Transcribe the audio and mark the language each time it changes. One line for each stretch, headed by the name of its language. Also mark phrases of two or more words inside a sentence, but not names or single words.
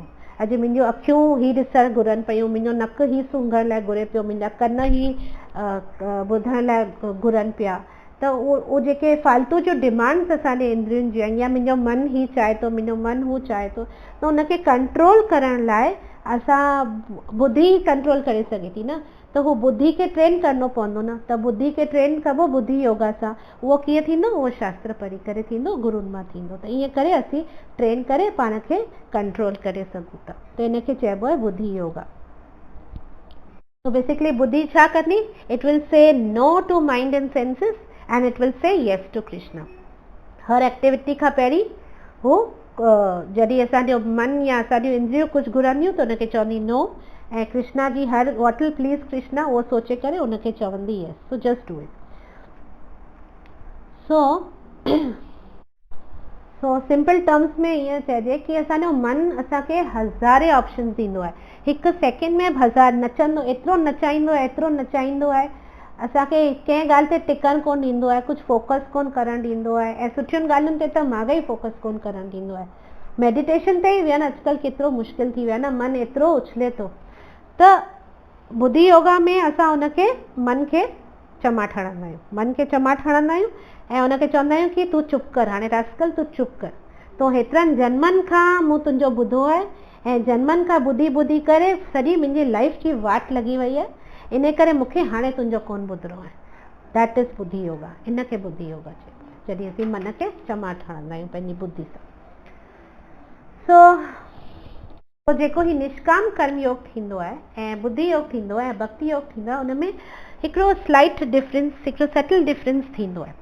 Sindhi: अॼु मुंहिंजूं अखियूं ही ॾिसणु घुरनि पियूं, मुंहिंजो नक ही सूंघण लाइ घुरे पियो, मुंहिंजा कन ही ॿुधण लाइ घुरनि पिया, त उहो जेके फालतू जो डिमांड्स असांजे इंद्रियुनि जी आहिनि, या मुंहिंजो मन ही चाहे थो, मुंहिंजो मन हू चाहे थो, त उनखे कंट्रोल करण लाइ असां बुद्धि कंट्रोल करे सघे थी न, त हू बुद्धि खे ट्रेन करिणो पवंदो न। त बुद्धि खे ट्रेन कबो बुद्धि योगा सां। उहो कीअं थींदो? उहो शास्त्र पढ़ी करे थींदो, गुरुनि मां थींदो। त ईअं करे असीं ट्रेन करे पाण खे कंट्रोल करे सघूं था, त इनखे चइबो आहे बुद्धि योगा।
English: So basically
Sindhi: बुद्धि छा कंदी?
English: It will say no to mind and senses and it will say yes to Krishna.
Sindhi: हर एक्टिविटी खां पहिरीं हू जॾहिं असांजो मन या असांजूं इंद्रियूं कुझु घुरंदियूं त उनखे चवंदी नो, ऐं कृष्णा जी हर
English: what will please
Sindhi: कृष्णा उहो सोचे करे उनखे चवंदी
English: yes, so just do it. so simple terms
Sindhi: में ईअं चइजे कि असांजो मन असांखे हज़ारे ऑप्शन ॾींदो आहे, हिकु सेकेंड में हज़ार नचंदो, एतिरो नचाईंदो आहे, एतिरो नचाईंदो आहे, असांखे कंहिं ॻाल्हि ते टिकणु कोन ॾींदो आहे, कुझु फोकस कोन करणु ॾींदो आहे, ऐं सुठियुनि ॻाल्हियुनि ते त माॻई फोकस कोन करणु ॾींदो आहे। मेडिटेशन ते ई वियनि अॼुकल्ह केतिरो मुश्किल थी वियो आहे न, मन एतिरो उछले थो। त बुद्धि योगा में असां उनखे मन खे चमाट हणंदा आहियूं, मन खे चमाट हणंदा आहियूं ऐं उनखे चवंदा आहियूं कि तूं चुप कर, हाणे रास्कल तूं चुप कर, तो हेतिरनि जन्मनि खां मूं तुंहिंजो ॿुधो आहे ऐं जन्मनि खां ॿुधी ॿुधी करे सॼी मुंहिंजी लाइफ जी वाट लॻी वई आहे, इन करे मूंखे हाणे तुंहिंजो कोन ॿुधिणो आहे।
English: that is
Sindhi: बुद्धि योगा, इनखे बुद्धि योगा चइबो आहे, जॾहिं असीं मन खे चमाट हणंदा आहियूं पंहिंजी बुद्धि सां। सो जेको ही निष्काम कर्म योग थींदो आहे ऐं बुद्धि योग थींदो आहे ऐं भक्ति योग थींदो आहे, उनमें हिकिड़ो
English: slight difference,
Sindhi: हिकिड़ो
English: subtle difference
Sindhi: थींदो आहे।